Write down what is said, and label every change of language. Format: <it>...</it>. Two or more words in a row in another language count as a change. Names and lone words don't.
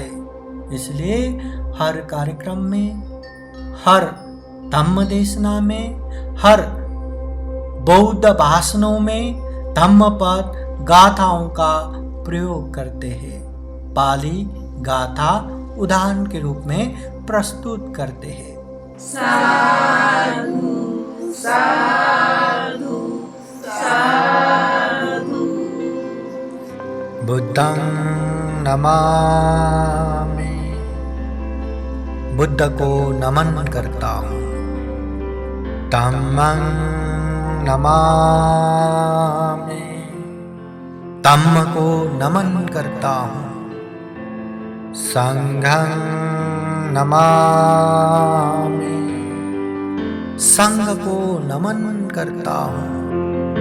<hi>इसलिए हर कार्यक्रम में, हर धम्म देशना में, हर बौद्ध भाषणों में धम्म पद गाथाओं का प्रयोग करते हैं, पाली गाथा उदाहरण के रूप में प्रस्तुत करते हैं।</hi> <pi>साधु साधु साधु। बुद्धं नमामि,</pi> <hi>बुद्ध को नमन करता हूँ।</hi> <pi>धम्मं नमामि,</pi> <hi>धम्म को नमन करता हूँ।</hi> <pi>संघं नमामि,</pi> <hi>संघ को नमन करता हूँ।</hi>